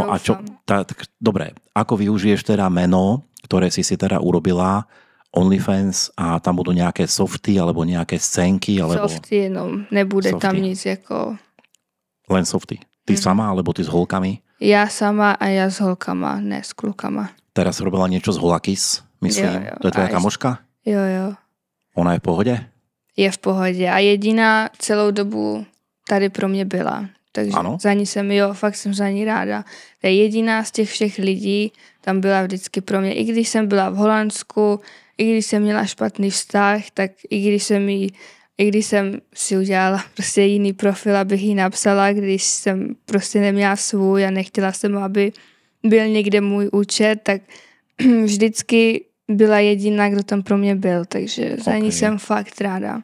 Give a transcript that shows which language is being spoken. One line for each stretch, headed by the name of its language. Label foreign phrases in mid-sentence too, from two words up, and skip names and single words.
Slovak: a čo, dobre, ako využiješ teda meno, ktoré si teda urobila, OnlyFans, a tam budú nejaké softy alebo nejaké scénky? Alebo...
Czech: Softy, no, nebude softy. Tam nic jako...
Slovak: Len softy. Ty sama, alebo ty s holkami?
Czech: Ja sama a ja s holkama, ne s klukama.
Slovak: Teraz robila niečo s Holakis, myslím. Jo. To je tvoja kamoška?
Czech: Jo.
Slovak: Ona je v pohode?
Czech: Je v pohodě a jediná celou dobu tady pro mě byla. Takže za ní fakt jsem za ní ráda. To je jediná z těch všech lidí, tam byla vždycky pro mě. I když jsem byla v Holandsku, i když jsem měla špatný vztah, tak i když jsem si udělala prostě jiný profil, abych jí napsala, když jsem prostě neměla svůj a nechtěla jsem, aby byl někde můj účet, tak vždycky byla jediná, kdo tam pro mě byl, takže za ní jsem fakt ráda.